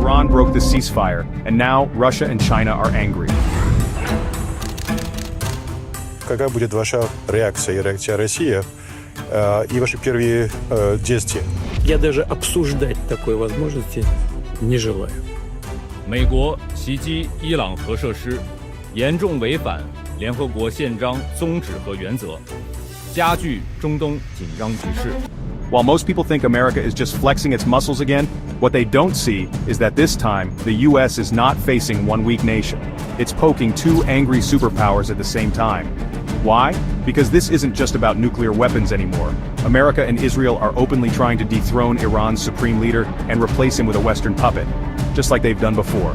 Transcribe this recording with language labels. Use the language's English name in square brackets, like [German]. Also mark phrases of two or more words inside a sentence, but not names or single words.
[English] broke the ceasefire, and now Russia and China are angry. [Russian] Какая будет ваша реакция и реакция России и ваши первые действия? Я даже обсуждать такой возможности не желаю. [Chinese] 美国袭击伊朗核设施，严重违反联合国宪章宗旨和原则，加剧中东紧张局势。 [English] While most people think America is just flexing its muscles again, what they don't see is that this time, the US is not facing one weak nation. It's poking two angry superpowers at the same time. Why? Because this isn't just about nuclear weapons anymore. America and Israel are openly trying to dethrone Iran's supreme leader and replace him with a Western puppet, just like they've done before.